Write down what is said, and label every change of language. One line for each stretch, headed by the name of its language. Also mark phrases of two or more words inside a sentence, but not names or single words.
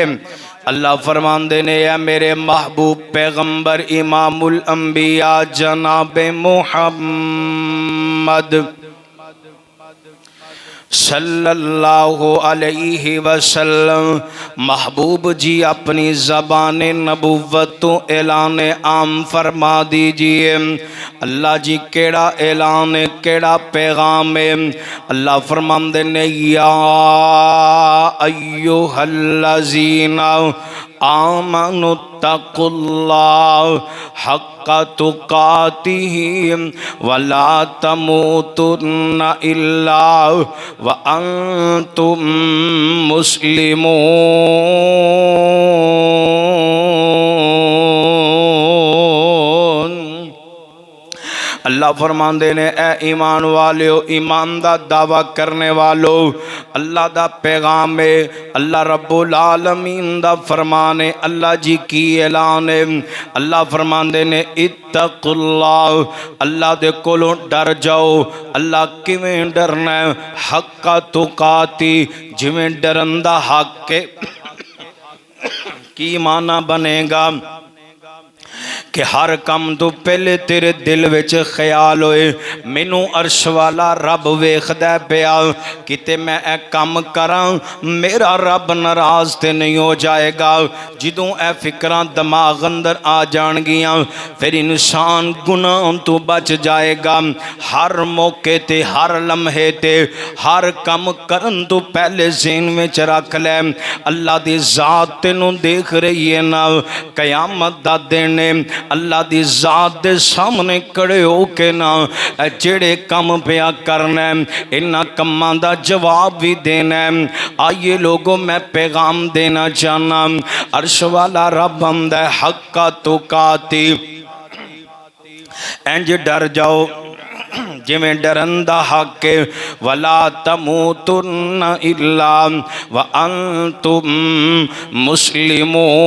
Punjabi: اللہ فرماندے نے اے میرے محبوب پیغمبر امام الانبیاء جناب محمد
Arabic: صلی اللہ علیہ وسلم،
Punjabi: محبوب جی اپنی زبان نبوت تو اعلان عام فرما دیجئے۔ اللہ جی کیڑا اعلان ہے، کیڑا پیغام ہے؟ اللہ فرماندے نے
Arabic: یا ایوہ الذین آمنوا اتقوا اللہ حق تقاتہ ولا تموتن الا وانتم مسلمون۔
Punjabi: اللہ فرماندے نے اے ایمان والیو، ایمان دا دعویٰ کرنے والو، اللہ دا پیغام ہے، اللہ
Arabic: رب العالمین
Punjabi: دا فرمانے، اللہ جی کی اعلان ہے۔ اللہ فرماندے نے
Arabic: اتقوا اللہ،
Punjabi: اللہ دے کولوں ڈر جاؤ۔ اللہ کیویں ڈرنا ہے؟
Arabic: حق تقاتی،
Punjabi: جویں ڈرندہ حق کے کی معنی بنے گا کہ ہر کم تو پہلے تیرے دل وچ خیال ہوئے مینوں عرش والا رب ویکھدا پیا، کتے میں اے کم کراں میرا رب ناراض تے نہیں ہو جائے گا۔ جدوں اے فکراں دماغ اندر آ جان گیاں پھر انسان گناہ تو بچ جائے گا۔ ہر موقع تے، ہر لمحے تے، ہر کم کرن تو پہلے ذہن وچ رکھ لے اللہ دی ذات تینوں دیکھ رہی ہے نا۔ قیامت دا دن اللہ دی ذات دے سامنے کڑے ہو کے نا جڑے کم پیا کرنا ہے انہاں کماں دا جواب بھی دینا ہے۔ آئیے لوگوں میں پیغام دینا چاہنا، عرش والا رب ہم دے
Arabic: حق تقاتی،
Punjabi: انج ڈر جاؤ جویں ڈرندہ حق کے،
Arabic: ولا تموتن الا وانتم مسلمون۔